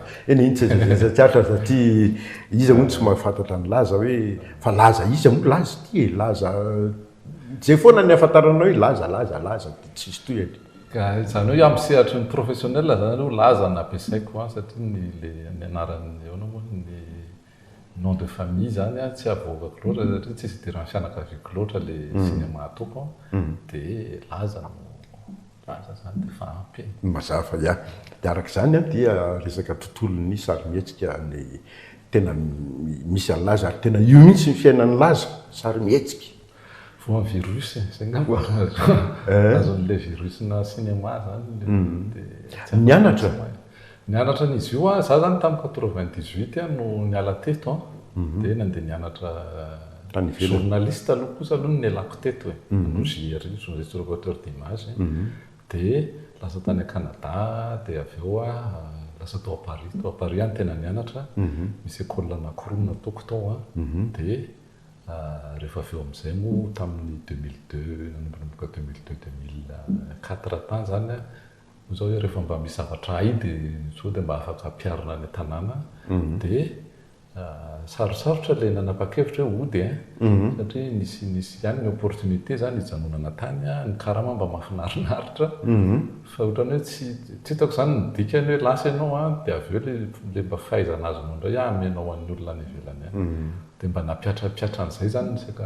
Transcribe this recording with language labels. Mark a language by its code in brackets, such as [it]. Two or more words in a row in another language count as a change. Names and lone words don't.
[mg] Eny iny tsy tsara satria izy moa tsy mahafantatra ny Laza hoe fa Laza izy moa Laza ty Laza zay foana ny afantaranao hoe Laza tsisy toy edy. Ka zany hoe amin'ny sehatry ny professionnel zany hoe Laza nampiasaiko satria ny anaran'ny eo moa ny [fr] nom de famille [mg] zany tsy avoakako loatra satria tsy isy idiran'ny fianakaviako loatra le cinéma ataoko dia Laza zany dia fa ampy. Mazava ya. Dia araka izany dia resaka tontolon'ny sarimihetsika ny tena misy any Laza ary tena io mihitsy ny fiainan'ny Laza sarimihetsika. Vao amin'ny virus zay ngamba azon'le virusna cinéma zany dia nianatra n'izy io za zany tamin'ny 98 no niala teto dia nandeha nianatra journaliste aloha kosa aloha nialako teto no JR [fr] journaliste reporter d'image [mg] dia lasa tany Canada dia avy eo lasa tao à Paris any tena nianatra misy école anankiroa nataoko tao dia rehefa avy eo amin'izay moa tamin'ny 2002 nanomboka 2002-2004 tany zany zao hoe rehefa mba misy zavatra hay dia sao dia mba afaka ampiarina ny tanàna dia sarosarotra le nanapa-kevitra hoe hody satria nisy ihany ny opportunité zany hijanonana tany ny karama mba mahafinarinaritra fa ohatrany hoe tsy hitako zany ny dikany hoe lasa ianao dia avy eo le mba fahaizana azy indray amenao an'ny olona any ivelany dia mba napiatrapiatra an'izay zany